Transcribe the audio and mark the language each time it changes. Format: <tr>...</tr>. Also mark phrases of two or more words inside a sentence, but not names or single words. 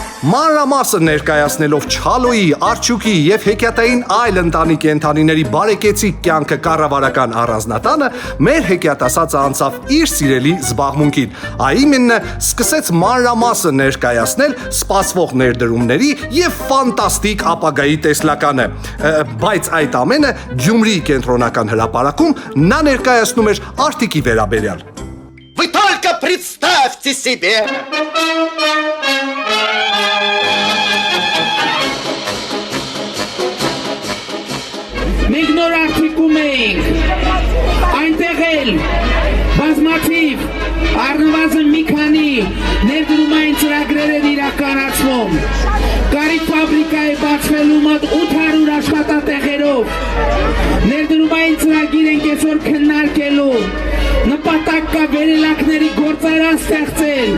<hy>Մանրամասը ներկայացնելով Չալոյի, Արջուկի եւ հեքիաթային այլ ընտանի կենդանիների բարեկեցիկ կյանքը կառավարական առանձնատանը մեր հեքիաթասացը անցավ իր սիրելի զբաղմունքին։ Այմենը սկսեց մանրամասը ներկայացնել սպասվող ներդրումների եւ ֆանտաստիկ ապագայի տեսլականը, բայց այդ ամենը Գյումրիի կենտրոնական հրապարակում նա ներկայացնում էր Արտիկի վերաբերյալ։</hy> <ru>Вы только представьте себе!</ru> <hy>Մենք նոր արտիկում էինք, այնտեղ էլ բազմաթիվ առնվազն մի քանի ներդրումային ծրագրեր են իրականացվում։ Կարիք ֆաբրիկա է բացվելու մոտ 800 աշխատատեղերով։ Ներդրումային ծրագիր ենք այսօր քննարկելու։ Նպատակ կա վերելակների գործարան ստեղծել։</hy>